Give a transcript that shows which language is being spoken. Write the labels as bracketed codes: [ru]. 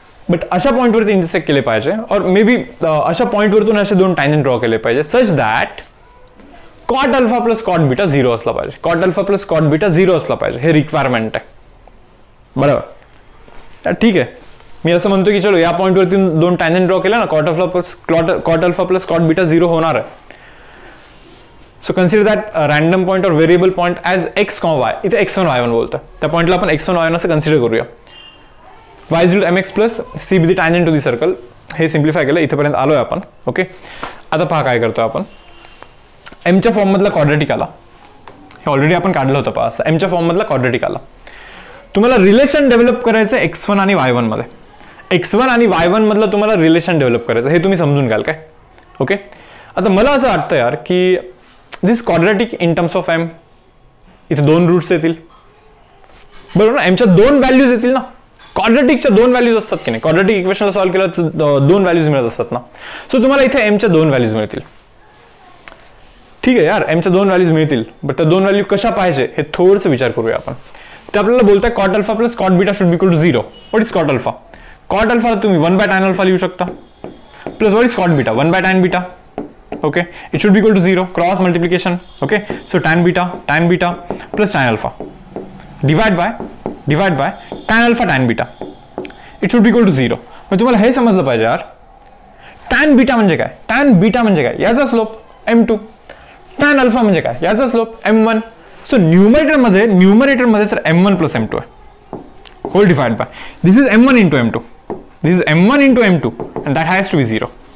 [mr] But अशा पॉईंटवरती intersect केले पाहिजे, और मे बी अशा पॉईंटवरतून असे दोन टँजंट ड्रॉ केले पाहिजे such that cot alpha plus cot beta 0 असला पाहिजे, cot alpha plus cot beta 0 असला पाहिजे, हे रिक्वायरमेंट आहे, बरोबर. ठीक आहे, मी असं म्हणतो की चलो या पॉईंटवरती दोन टँजंट ड्रॉ केला ना, cot alpha plus cot beta 0 होणार आहे. [en] So consider that random point or variable point as x, y. [mr] इथे x1 y1 बोलतो, त्या पॉइंटला आपण x1 y1 असं कन्सिडर करूया. [en] y is equal to mx plus c be the tangent to the circle. [mr] हे सिम्प्लिफाय केलं, इथेपर्यंत आलोय आपण. ओके, आता पहा काय करतो आपण. एमच्या फॉर्म मधला क्वाड्रेटिक आला, हे ऑलरेडी आपण काढलं होतं पहा. असं एमच्या फॉर्म मधला क्वाड्रेटिक आला. तुम्हाला रिलेशन डेव्हलप करायचं x1 आणि y1 मध्ये, x1 आणि y1 मधलं तुम्हाला रिलेशन डेव्हलप करायचं, हे तुम्ही समजून घ्याल काय. ओके, आता मला असं वाटतं यार की [en] this quadratic in terms of M, [mr] इथे दोन रूट्स येतील, बरोबर ना. एमच्या दोन व्हॅल्यूज येतील ना, क्वाड्रेटिकच्या दोन व्हॅल्यूज असतात की नाही, क्वाड्रेटिक इक्वेशनला सॉल्व्ह केलं तर दोन व्हॅल्यूज मिळत असतात ना. सो तुम्हाला इथे एमच्या दोन व्हॅल्यूज मिळतील. ठीक आहे यार, एमच्या दोन व्हॅल्यूज मिळतील, बट त्या दोन व्हॅल्यू कशा पाहिजे हे थोडंसं विचार करूया आपण. ते आपल्याला बोलताय [en] Cot alpha plus cot beta should be equal to 0. What is cot alpha? [mr] Cot alpha तुम्ही 1/tan अल्फा लिहू शकता, [en] Plus what is cot beta? [mr] 1/tan beta. [en] Okay, it should be equal to 0, cross multiplication. Okay, so tan beta plus tan alpha divide by tan alpha tan beta, it should be equal to 0. [mr] मग तुम्हाला हे समजलं पाहिजे यार, tan beta म्हणजे काय, tan beta म्हणजे काय, याचा स्लोप m2, tan alpha म्हणजे काय, याचा स्लोप m1. सो न्यूमरेटर मध्ये तर [en] m1 plus m2 आहे, whole divide by this is m1 into m2, this is m1 into m2 and that has to be 0.